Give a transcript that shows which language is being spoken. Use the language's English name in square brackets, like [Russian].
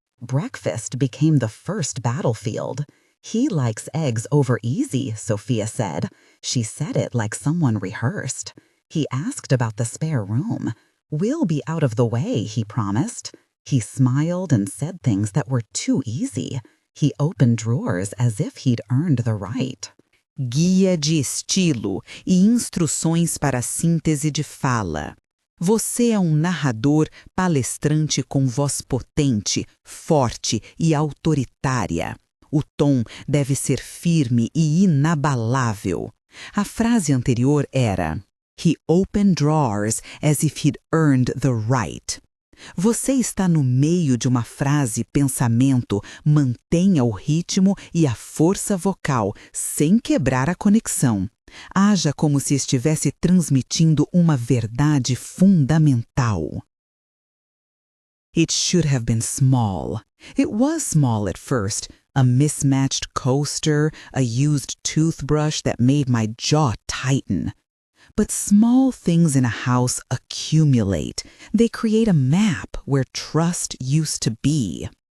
[English] Breakfast became the first battlefield. "He likes eggs over easy," Sophia said. She said it like someone rehearsed. He asked about the spare room. "We'll be out of the way," he promised. He smiled and said things that were too easy. He opened drawers as if he'd earned the right. [Portuguese] guia de estilo e instruções para síntese de fala. Você é um narrador palestrante com voz potente, forte e autoritária. O tom deve ser firme e inabalável. A frase anterior era: [English] He opened drawers as if he'd earned the right. [Portuguese] Você está no meio de uma frase-pensamento, mantenha o ritmo e a força vocal, sem quebrar a conexão. Haja como se estivesse transmitindo uma verdade fundamental. [English] It should have been small. It was small at first. A mismatched coaster, a used toothbrush that made my jaw tighten. But small things in a house accumulate. They create a map where trust used to be.